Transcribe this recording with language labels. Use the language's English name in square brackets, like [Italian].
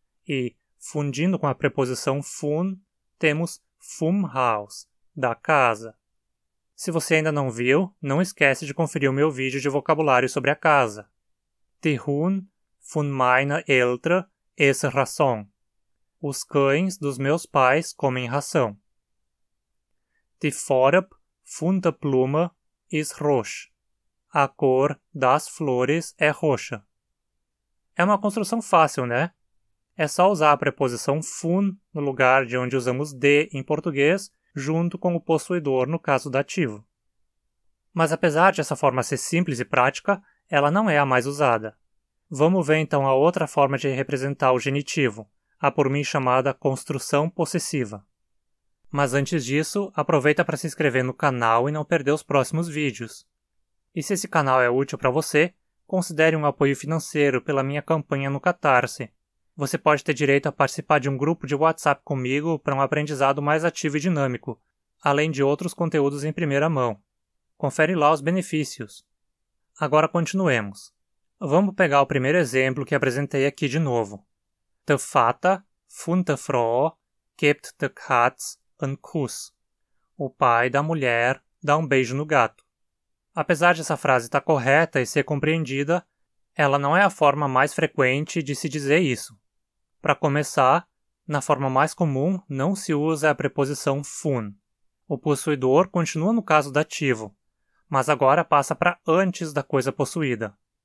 [Portuguese] E, fundindo com a preposição von, temos [Unserdeutsch] vom Haus, [Portuguese] da casa. Se você ainda não viu, não esquece de conferir o meu vídeo de vocabulário sobre a casa. [Unserdeutsch] Die Hund von meiner Eltern essen Ração. [Portuguese] Os cães dos meus pais comem ração. [Unserdeutsch] Die Farbe von der Blume ist roxa. [Portuguese] A cor das flores é roxa. É uma construção fácil, né? É só usar a preposição von no lugar de onde usamos de em português, junto com o possuidor no caso dativo. Mas apesar de essa forma ser simples e prática, ela não é a mais usada. Vamos ver então a outra forma de representar o genitivo, a por mim chamada construção possessiva. Mas antes disso, aproveita para se inscrever no canal e não perder os próximos vídeos. E se esse canal é útil para você, considere um apoio financeiro pela minha campanha no Catarse. Você pode ter direito a participar de um grupo de WhatsApp comigo para um aprendizado mais ativo e dinâmico, além de outros conteúdos em primeira mão. Confere lá os benefícios. Agora continuemos. Vamos pegar o primeiro exemplo que apresentei aqui de novo. [Unserdeutsch] Der Vater von der Frau gibt der Katze einen Kuss. [Portuguese] O pai da mulher dá um beijo no gato. Apesar de essa frase estar correta e ser compreendida, ela não é a forma mais frequente de se dizer isso. Para começar, na forma mais comum não se usa a preposição von. O possuidor continua no caso dativo, mas agora passa para antes da coisa possuída.